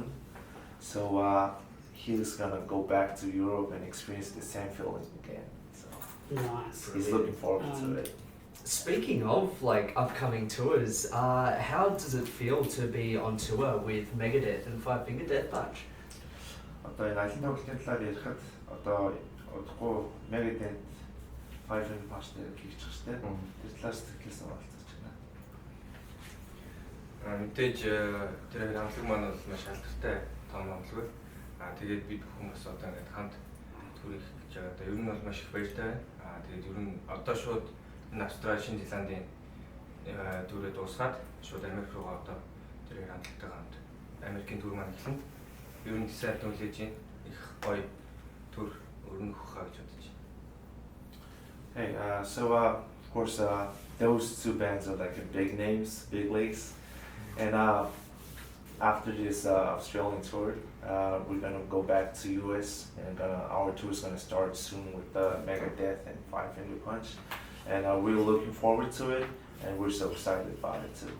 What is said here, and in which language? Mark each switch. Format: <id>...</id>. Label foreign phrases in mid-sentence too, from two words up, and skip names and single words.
<en>So he's gonna go back to Europe and experience the same feeling again. So Nice. he's looking forward to it. Speaking of like upcoming tours, how does it feel to be on tour with Megadeth and Five Finger Death Punch?</en> <mn>Одоо энэ аль тоглолтын талаар ярихад одоо удахгүй Megadeth Five Finger Punch дээр хийчих штеп. Тэр талаас сэтгэлээс оролцож байна. Мэдээж тэр хамтлаг маань бол маш алдартай том хамтлаг. Тэгээд бид бүхэн бас одоо ингээд хамт төрөх гэж байгаа. Одоо ер нь бол маш их баяртай байна. Тэгээд ер нь одоо шууд энэ Австрали, Шинэ Зеландын төрөө дуусгаад шууд Америк руу одоо тэр хамтлагтай хамт Америкийн төр маань эхэлнэ. Ер нь сайд нөлөөж ийн их гоё төр өрнөх хаа гэж бодож байна.</mn> <en>Hey, so of course those two bands are like big names, big leagues, and after this Australian tour, we're gonna go back to US, and our tour is gonna start soon with Megadeth and Five Finger Punch, and we're looking forward to it, and we're so excited about it too.</en>